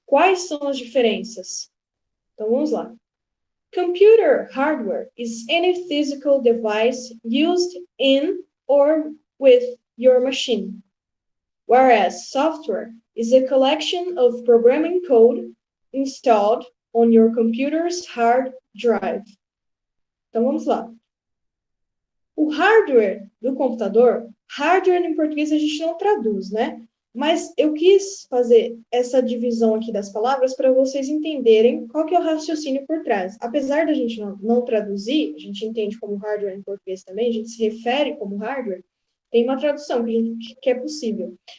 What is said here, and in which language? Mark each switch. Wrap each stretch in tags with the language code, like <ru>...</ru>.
<pt>Quais são as diferenças? Então, vamos lá.</pt> <en>Computer hardware is any physical device used in or with your machine, whereas software is a collection of programming code installed on your computer's hard drive.</en> <pt>Então, vamos lá. O hardware do computador, hardware em português a gente não traduz, né? Mas eu quis fazer essa divisão aqui das palavras para vocês entenderem qual que é o raciocínio por trás. Apesar da gente não traduzir, a gente entende como hardware em português também, a gente se refere como hardware, tem uma tradução que é possível.</pt>